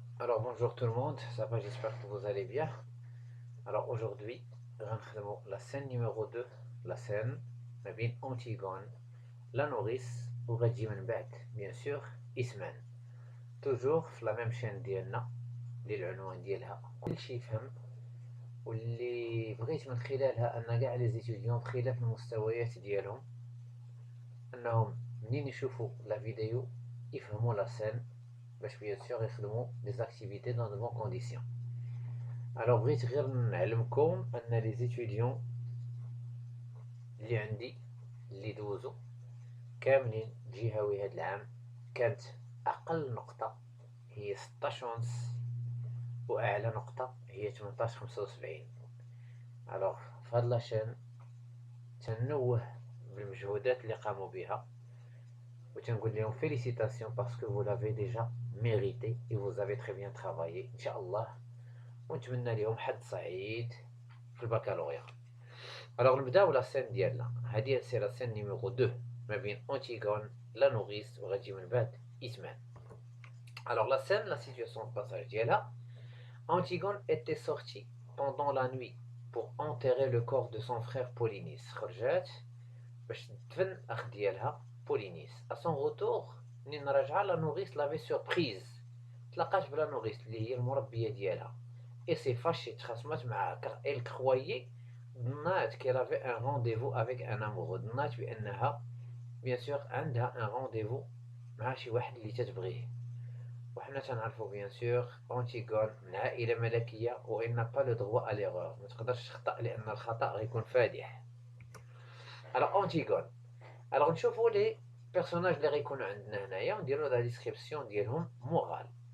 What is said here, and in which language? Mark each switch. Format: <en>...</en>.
<fr>Alors bonjour tout le monde, ça va, j'espère que vous allez bien. Alors aujourd'hui, غنخدمو la scène numéro 2, la scène ما بين Antigone, la nourrice</fr> <ar>وغتجي من بعد</ar> <fr>bien sûr إسمان.</fr> <ar>toujours في la même chaîne ديالنا اللي العنوان ديالها كلشي يفهم، واللي بغيت من خلالها أن كاع لي زيتيديون بخلاف المستويات ديالهم أنهم منين يشوفوا لا فيديو يفهموا لا scène باش bien sûr يخدموا</ar> <fr>des activités dans de bonnes conditions.</fr> <ar>Alors بغيت غير نعلمكم ان لي زيتيديون اللي عندي اللي دوزو كاملين جهوي هاد العام كانت اقل نقطة هي 16 ونص واعلى نقطة هي 18.75. الوغ في هاد لاشين تنوه بالمجهودات اللي قاموا بها وتنقول لهم</ar> <fr>félicitations parce que vous l'avez déjà mérité et vous avez très bien travaillé</fr> <ar>ان شاء الله، ونتمنى لهم حظ سعيد في البكالوريا. Alors نبداو لا سين ديالنا، هادي سي لا سين نيميرو 2 ما بين أنتيغون لا نوريس وغتجي من بعد إثمان.</ar> <fr>Alors la scène, la situation de passage ديالها، Antigone était sortie pendant la nuit pour enterrer le corps de son frère Polynice.</fr> <ar>خرجات باش تدفن الأخ ديالها بولينيس.</ar> <fr>À son retour</fr> <ar>منين راجعة لا نوريس لافي سوربريز، تلاقات بلا نوريس اللي هي المربية ديالها.</ar> <fr>Et s'est fâchée</fr> <ar>تخاصمات معاها</ar> <fr>car elle croyait ظنات qu'elle avait un rendez-vous avec un amoureux،</fr> <ar>ظنات بأنها</ar> <fr>bien sûr عندها un rendez-vous</fr> <ar>مع شي واحد اللي تتبغيه. وحنا تنعرفو bien sûr أنتيغون من عائلة ملكية و</ar> <fr>il n'a pas le droit à l'erreur،</fr> <ar>ما تقدرش تخطأ لأن الخطأ غيكون فادح. alors أنتيغون، alors نشوفو لي بيرسوناج اللي غيكونوا عندنا هنايا ونديرو لا ديسكريبسيون ديالهم مورال.</ar>